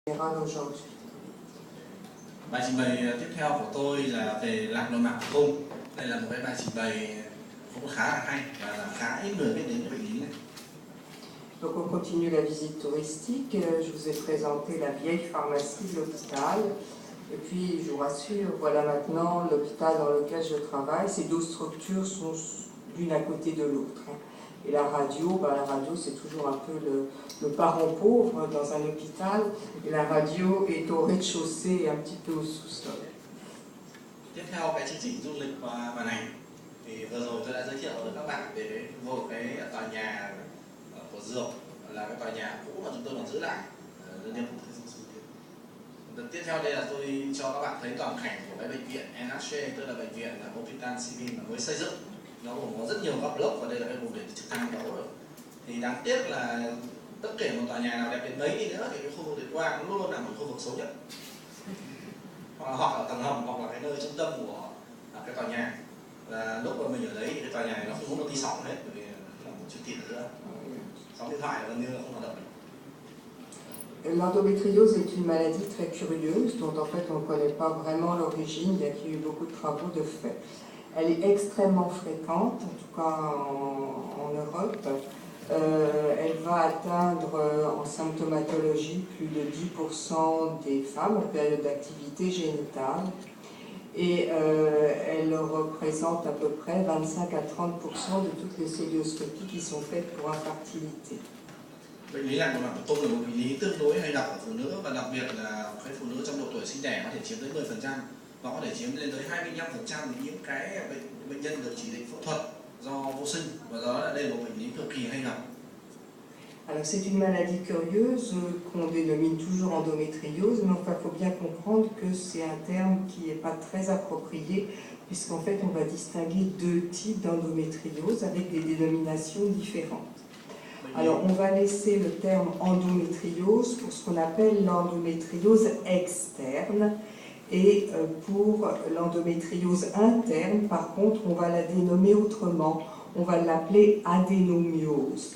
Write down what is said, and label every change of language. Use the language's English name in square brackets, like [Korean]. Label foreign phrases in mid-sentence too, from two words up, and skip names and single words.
[French] aujourd'hui. [Vietnamese] Bài trình bày tiếp theo của tôi là về lạc nội mạc tử cung. Đây là một cái bài trình bày cũng khá là hay và là khá ít người biết đến cái bệnh lý này. [French] Donc on continue la visite touristique. Je vous ai présenté la vieille pharmacie de l'hôpital. Et puis, je vous rassure, voilà maintenant l'hôpital dans lequel je travaille. Ces deux structures sont l'une à côté de l'autre. Et la radio c'est toujours un peu le parent pauvre dans un hôpital. Et la radio est au rez-de-chaussée et un petit peu au sous-sol. [Vietnamese] Tiếp theo cái chương trình du lịch và màn ảnh thì vừa rồi tôi đã giới thiệu với các bạn về một cái tòa nhà của Dược, là cái tòa nhà cũ mà chúng tôi còn giữ lại. Tiếp theo đây là tôi cho các bạn thấy toàn cảnh của cái bệnh viện NHC, tức là bệnh viện là Hospital Civil mới xây dựng. Nó gồm có rất nhiều các block và đây là cái vùng để trực thăng đó rồi. Thì đáng tiếc là tất cả một tòa nhà nào đẹp đến mấy đi nữa thì cái khu vực Tuyệt Quang luôn luôn là một khu vực xấu nhất. Hoặc ở tầng hầm hoặc là cái nơi trung tâm của cái tòa nhà. Và lúc mà mình ở đấy thì cái tòa nhà này nó không có một tí sóng hết, bởi vì là một chút tiền nữa. Sóng điện thoại gần như là không hoạt động được. [French] L'endométriose est une maladie très curieuse dont en fait on ne connaît pas vraiment l'origine, bien qu'il y ait eu beaucoup de travaux de fait. Elle est extrêmement fréquente, en tout cas en Europe. Elle va atteindre en symptomatologie plus de 10% des femmes en période d'activité génitale. Et elle représente à peu près 25 à 30% de toutes les célioscopies qui sont faites pour infertilité. [Vietnamese] Bệnh lý lạc nội mạc tử cung là một bệnh lý tương đối hay gặp ở phụ nữ, và đặc biệt là cái phụ nữ trong độ tuổi sinh đẻ có thể chiếm tới 10% và có thể chiếm lên tới 25% những cái bệnh nhân được chỉ định phẫu thuật do vô sinh, và do đó đây là một bệnh lý cực kỳ hay gặp. [French] Alors c'est une maladie curieuse qu'on dénomine toujours endométriose, mais enfin il faut bien comprendre que c'est un terme qui n'est pas très approprié, puisqu'en fait on va distinguer deux types d'endométriose avec des dénominations différentes. Alors on va laisser le terme endométriose pour ce qu'on appelle l'endométriose externe, et pour l'endométriose interne, par contre, on va la dénommer autrement, on va l'appeler adénomiose.